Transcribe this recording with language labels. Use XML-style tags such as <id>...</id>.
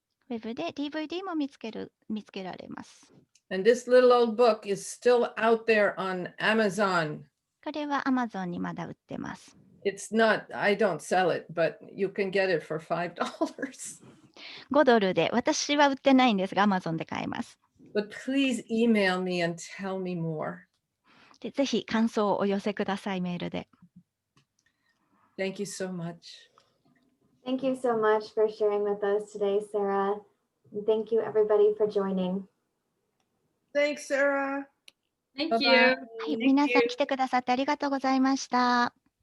<ja>ウェブで DVD も見つけられます。</ja> <en>And this little old book is still out there on Amazon.</en> <ja>これは Amazon にまだ売ってます。</ja> <en>It's not, I don't sell it, but you can get it for $5.</en> <ja>5ドルで、私は売ってないんですが、Amazon で買えます。</ja> <en>But please email me and tell me more.</en> <ja>でぜひ感想をお寄せください、メールで。</ja> <en>Thank you so much. Thank you so much for sharing with us today, Sarah. And thank you, everybody, for joining. Thanks, Sarah. Thank Bye-bye. you.</en> <ja>はい、皆さん来てくださってありがとうございました。</ja>